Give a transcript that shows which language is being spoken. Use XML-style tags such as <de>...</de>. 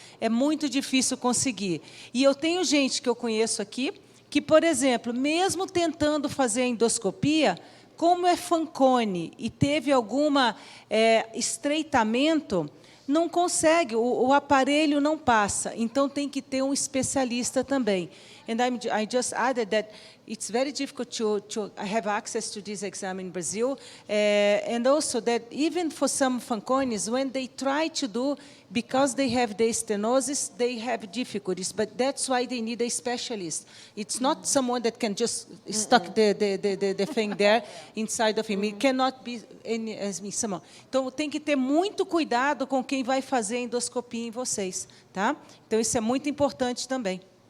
<pt>É muito difícil conseguir. E eu tenho gente que eu conheço aqui, que, por exemplo, mesmo tentando fazer a endoscopia, Como é Fanconi e teve alguma estreitamento, não consegue, o aparelho não passa. Então, tem que ter um especialista também.</pt> <en>And I just added that it's very difficult to have access to this exam in Brazil, and also that even for some Fanconis, when they try to do, because they have the stenosis, they have difficulties, but that's why they need a specialist. It's not someone that can just stuck the thing there inside of him. It cannot be someone.</en> <pt>Então, tem que ter muito cuidado com quem vai fazer a endoscopia em vocês, tá? Então, isso é muito importante também.</pt>